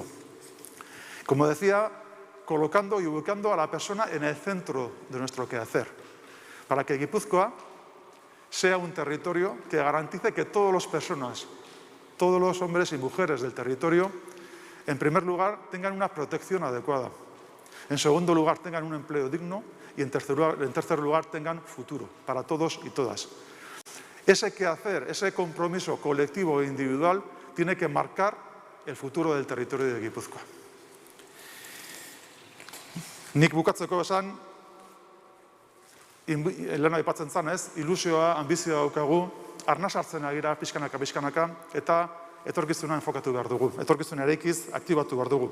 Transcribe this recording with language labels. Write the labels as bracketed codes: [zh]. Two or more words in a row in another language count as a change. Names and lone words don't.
[es] Como decía, colocando y ubicando a la persona en el centro de nuestro quehacer, para que Gipuzkoa sea un territorio que garantice que todas las personas, todos los hombres y mujeres del territorio, en primer lugar, tengan una protección adecuada, en segundo lugar, tengan un empleo digno y en tercer lugar, tengan futuro para todos y todas. Ese quehacer, ese compromiso colectivo e individual tiene que marcar el futuro del territorio de Gipuzkoa. [eu] Nik bukatzeko esan, lehen aipatzen zan ez, ilusioa, ambizioa daukagu, arnaz hartzen agira pixkanaka, eta etorkizuna enfokatu behar dugu, etorkizuna eraikiz aktibatu behar dugu.